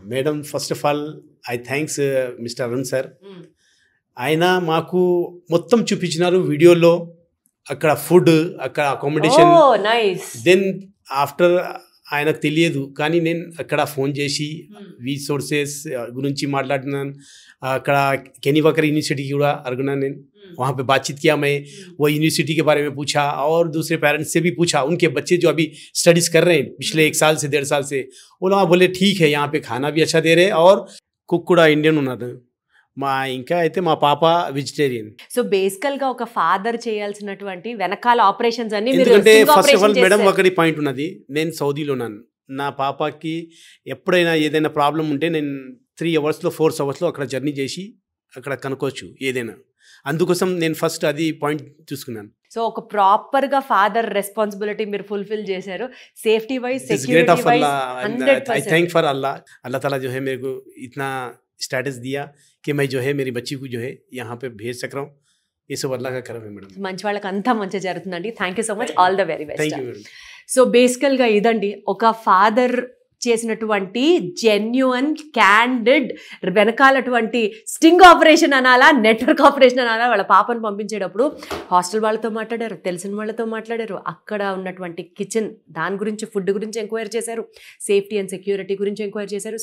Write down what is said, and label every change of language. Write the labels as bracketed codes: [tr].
[te] Madam, first of all I thanks mister Arun sir. ఆయన మాకు మొత్తం చూపించినారు వీడియోలో, అక్కడ ఫుడ్, అక్కడ అకామిడేషన్. దెన్ ఆఫ్టర్ ఆయనకు తెలియదు, కానీ నేను అక్కడ ఫోన్ చేసి రీసోర్సెస్ గురించి మాట్లాడినాను. అక్కడ కెనీవాకర్ यूनिवर्सिटी కూడా అడిగినా నేను. [hi] वहाँ पे बातचीत किया मैं, वो यूनिवर्सिटी के बारे में पूछा और दूसरे पेरेंट्स से भी पूछा, उनके बच्चे जो अभी स्टडीज़ कर रहे हैं पिछले 1 साल से 1.5 साल से, वो लोग बोले ठीक है यहाँ पे खाना भी अच्छा दे रहे हैं और [te] కుక్ కూడా ఇండియన్ ఉన్నారు. ఇంకా అయితే మా పాప వెజిటేరియన్. సో బేసికల్ గా ఒక ఫాదర్ చేయాల్సినటువంటి వెనకాల ఆపరేషన్స్ అన్ని ఎందుకంటే ఫస్ట్ ఆఫ్ ఆల్ మేడం ఒకటి పాయింట్ ఉన్నది, నేను సౌదీలో ఉన్నాను. నా పాపకి ఎప్పుడైనా ఏదైనా ప్రాబ్లం ఉంటే నేను 3 అవర్స్లో 4 అవర్స్లో అక్కడ జర్నీ చేసి అక్కడ కనుక్కోవచ్చు ఏదైనా. అందుకోసం నేను ఫస్ట్ అది పాయింట్ చూసుకున్నాను. సో ఒక ప్రాపర్ గా ఫాదర్ రెస్పాన్సిబిలిటీ మీరు ఫుల్ఫిల్ చేశారు. Safety wise, security wise 100%. [en] I thank for Allah. [hi] अल्लाह ताला जो है मेरे को इतना स्टेटस दिया कि मैं जो है मेरी बच्ची को जो है यहाँ पे भेज सक रहा हूँ. ये सब अल्लाह का करम है మేడం. [te] మంచి వాళ్ళకి అంతా మంచి జరుగుతుందండి. Thank you so much, all the very best. Thank you madam. So బేసికల్ గా ఇదండి ఒక ఫాదర్ చేసినటువంటి జెన్యున్ క్యాండిడ్ వెనకాలటువంటి స్టింగ్ ఆపరేషన్ అనాలా, నెట్వర్క్ ఆపరేషన్ అనాలా. వాళ్ళ పాపను పంపించేటప్పుడు హాస్టల్ వాళ్ళతో మాట్లాడారు, తెలిసిన వాళ్ళతో మాట్లాడారు, అక్కడ ఉన్నటువంటి కిచెన్ దాని గురించి, ఫుడ్ గురించి ఎంక్వైరీ చేశారు, సేఫ్టీ అండ్ సెక్యూరిటీ గురించి ఎంక్వైరీ చేశారు.